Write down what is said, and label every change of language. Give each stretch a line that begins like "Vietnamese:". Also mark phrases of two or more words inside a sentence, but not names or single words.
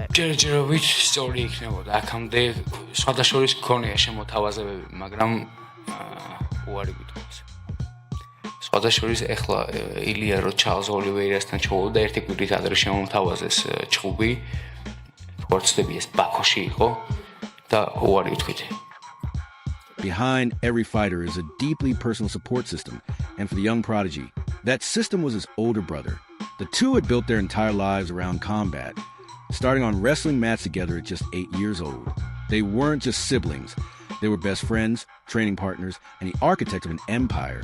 Georgian: ჯერჯერობით სწორი იქნებოდა. აქამდე სხვადასხვა ქონია შემოთავაზებები, მაგრამ უარი გითხოვს. სხვადასხვა ეხლა ილია რო ჩარლზ ოლივეირასთან ჩაუვიდა ერთი კვირით ადრე შემოთავაზეს ჩხუბი, ხორცდები ეს ბაქოში იყო და უარი ვთქვით.
English: Behind every fighter is a deeply personal support system, and for the young prodigy, that system was his older brother. The two had built their entire lives around combat, starting on wrestling mats together at just 8 years old. They weren't just siblings, they were best friends, training partners, and the architect of an empire.